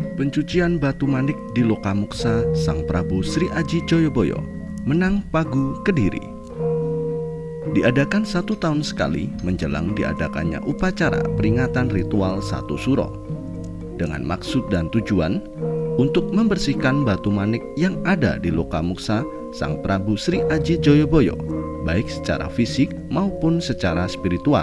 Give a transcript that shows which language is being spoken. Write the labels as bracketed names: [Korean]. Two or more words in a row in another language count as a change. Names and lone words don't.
[Indonesian] pencucian batu manik di Lokamuksa Sang Prabu Sri Aji Joyoboyo, Menang Pagu, Kediri. Diadakan 1 tahun sekali menjelang diadakannya upacara peringatan ritual Satu Suro, dengan maksud dan tujuan untuk membersihkan batu manik yang ada di Lokamuksa Sang Prabu Sri Aji Joyoboyo, baik secara fisik maupun secara spiritual.